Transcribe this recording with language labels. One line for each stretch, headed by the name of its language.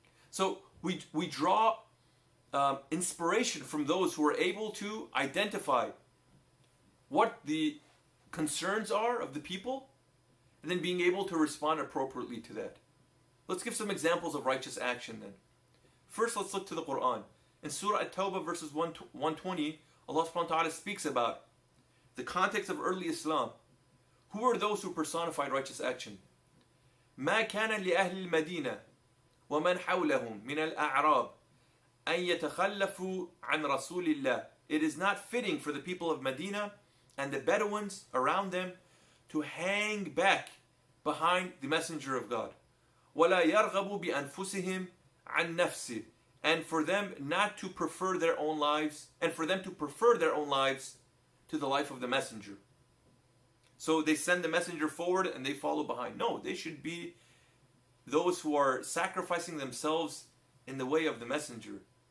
English: So we draw inspiration from those who are able to identify what the concerns are of the people and then being able to respond appropriately to that. Let's give some examples of righteous action then. First, let's look to the Quran. In Surah At-Tawbah verses 120, Allah subhanahu wa ta'ala speaks about the context of early Islam, Who are those who personified righteous action?
Arabic: ما كان لأهل المدينة ومن حولهم من الأعراب أن يتخلفوا عن رسول الله.
English: It is not fitting for the people of Medina and the Bedouins around them to hang back behind the Messenger of God.
Arabic: ولا يرغبوا بأنفسهم عن نفسه.
English: And for them not to prefer their own lives, and for them to prefer their own lives to the life of the Messenger. So they send the Messenger forward and they follow behind. No, they should be those who are sacrificing themselves in the way of the Messenger.